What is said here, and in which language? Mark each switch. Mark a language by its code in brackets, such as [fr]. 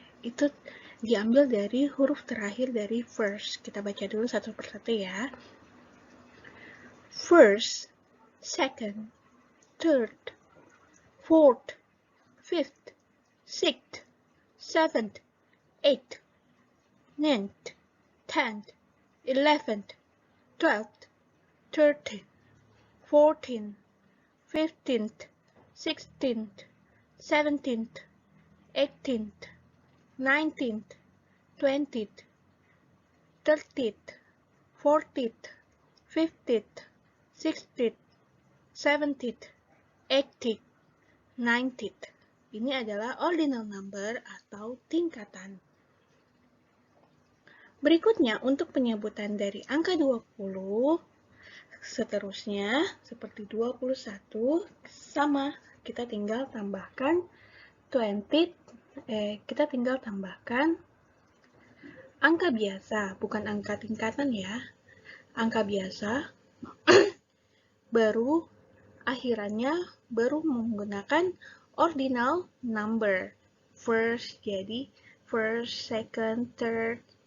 [id] Itu diambil dari huruf terakhir dari first. Kita baca dulu satu persatu ya. [en] First, second, third, fourth, fifth, sixth, seventh, eighth, ninth, 10th, 11th, 12th, 13th, 14th, 15th, 16th, 17th, 18th, 19th, 20th, 30th, 40th, 50th, 60th, 70th, 80th, 90th. [id] Ini adalah ordinal number atau tingkatan. Berikutnya, untuk penyebutan dari angka 20, seterusnya seperti 21, sama, kita tinggal tambahkan 20, kita tinggal tambahkan angka biasa, bukan angka tingkatan ya. Angka biasa, baru akhirannya baru menggunakan ordinal number. First, jadi first, second, third.